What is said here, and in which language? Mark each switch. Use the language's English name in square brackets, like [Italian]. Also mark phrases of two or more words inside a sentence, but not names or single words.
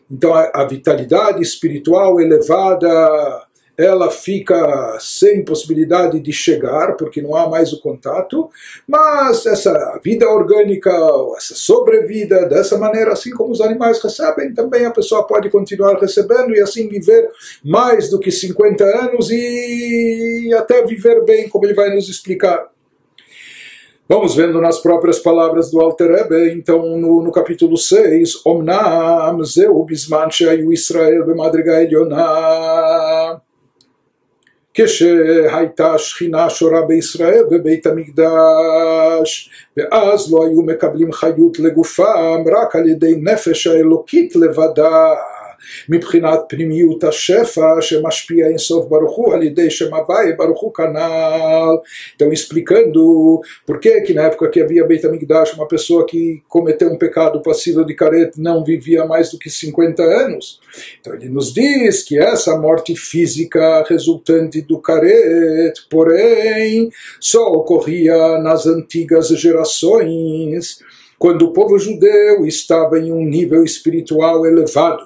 [Portuguese] então a vitalidade espiritual elevada, ela fica sem possibilidade de chegar, porque não há mais o contato, mas essa vida orgânica, essa sobrevida, dessa maneira, assim como os animais recebem, também a pessoa pode continuar recebendo e assim viver mais do que 50 anos e até viver bem, como ele vai nos explicar. Vamos vendo nas próprias palavras do Alter Rebbe, então no capítulo 6, [Hebrew] אמנם זהו בזמן שהיו ישראל במדרגה עליונה, כשהייתה שכינה שורה בישראל בבית המקדש, ואז לא היו מקבלים חיות לגופם רק על ידי נפש האלוקית לבדה, מבחינת פנימיות השפע שמשפיע אין סוף ברוך הוא על ידי שם הוויה ברוך הוא כנ"ל. [Portuguese] Então explicando por que na época que havia Beit HaMikdash uma pessoa que cometeu um pecado passível de caret não vivia mais do que 50 anos. Então ele nos diz que essa morte física resultante do caret, porém, só ocorria nas antigas gerações, quando o povo judeu estava em um nível espiritual elevado.